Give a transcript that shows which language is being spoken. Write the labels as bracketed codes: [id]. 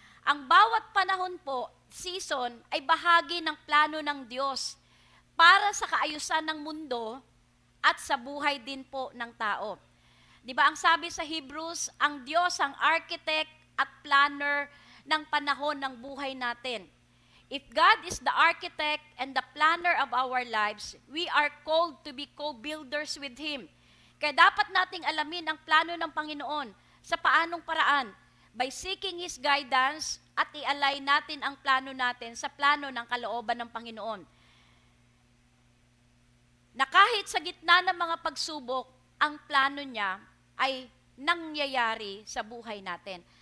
[tl] Ang bawat panahon po, season, ay bahagi ng plano ng Diyos para sa kaayusan ng mundo at sa buhay din po ng tao. Di ba ang sabi sa Hebrews, ang Diyos ang architect at planner ng panahon ng buhay natin. [en] If God is the architect and the planner of our lives, we are called to be co-builders with Him. [tl] Kaya dapat nating alamin ang plano ng Panginoon sa paanong paraan? [en] By seeking His guidance [tl] at i-align natin ang plano natin sa plano ng kalooban ng Panginoon. Na kahit sa gitna ng mga pagsubok, ang plano niya ay nangyayari sa buhay natin.